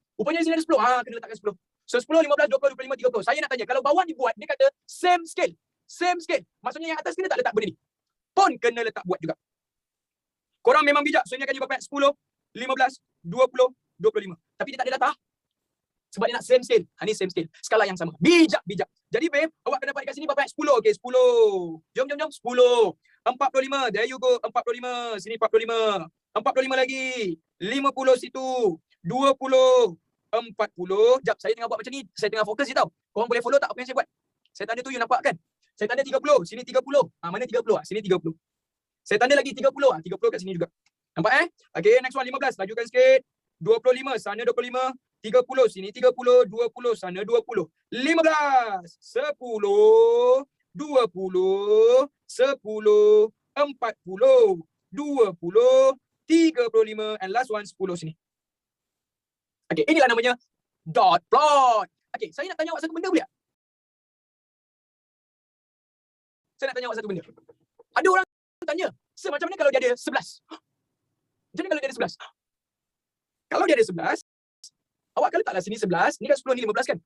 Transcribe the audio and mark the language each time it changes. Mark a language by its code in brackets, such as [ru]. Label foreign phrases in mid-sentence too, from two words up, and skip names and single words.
[ms] Rupanya sini ada 10. Kena letakkan 10. So 10, 15, 20, 25, 30. Saya nak tanya, kalau bawah dibuat, dia kata [en] same scale. [ms] Maksudnya yang atas kena tak letak benda ni. Pun kena letak buat juga. Korang memang bijak. So ini akan jadi berapa? 10, 15, 20, 25. Tapi dia tak ada data. Sebab dia nak [en] same scale. [ms] Ni [en] same scale. [ms] Skala yang sama. Bijak. Jadi babe, awak akan dapat dekat sini berapa? 10. Okay, 10. Jom. 10. 45. [en] There you go. 45. [ms] Sini 45. 45 lagi. 50 situ. 20. 40. Jap, saya tengah buat macam ni. Saya tengah fokus je tau. Korang boleh follow tak apa yang saya buat? Saya tanda tu, you nampak kan? Saya tanda 30. Sini 30. Mana 30? Sini 30. Saya tanda lagi 30. 30 kat sini juga. Nampak [en] Okay, next one [ms] 15. Lajukan sikit. 25. Sana 25. 30. Sini 30. 20. Sana 20. 15. 10. 20. 10. 40. 20. 35. [en] And last one 10 sini. [ms] Okay, inilah namanya [en] dot plot. [ms] Okey, saya nak tanya awak satu benda boleh tak? Saya nak tanya awak satu benda. Ada orang tanya, "Sir, macam mana kalau dia ada 11?" Macam mana kalau dia ada 11? Kalau dia ada 11, awak akan letaklah sini 11, ni kan 10, ni 15 kan?